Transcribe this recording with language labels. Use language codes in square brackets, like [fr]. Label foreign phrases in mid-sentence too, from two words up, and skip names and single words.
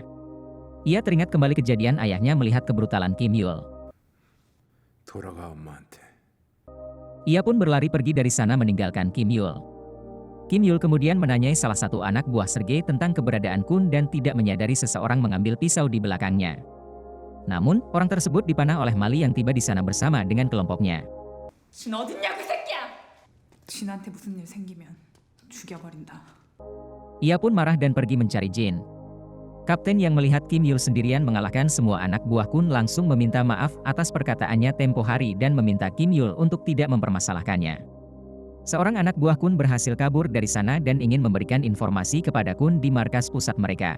[id] Ia teringat kembali kejadian ayahnya melihat kebrutalan Kim Yul. [ko] 돌아가 엄마한테. [id] Ia pun berlari pergi dari sana meninggalkan Kim Yul. Kim Yul kemudian menanyai salah satu anak buah Sergei tentang keberadaan Kun dan tidak menyadari seseorang mengambil pisau di belakangnya. Namun, orang tersebut dipanah oleh Mali yang tiba di sana bersama dengan kelompoknya. [ko] 진 어딨냐 그 새끼야! 진한테 무슨 일 생기면 죽여버린다. [id] Ia pun marah dan pergi mencari Jin. Kapten yang melihat Kim Yul sendirian mengalahkan semua anak buah Kun langsung meminta maaf atas perkataannya tempo hari dan meminta Kim Yul untuk tidak mempermasalahkannya. Seorang anak buah Kun berhasil kabur dari sana dan ingin memberikan informasi kepada Kun di markas pusat mereka.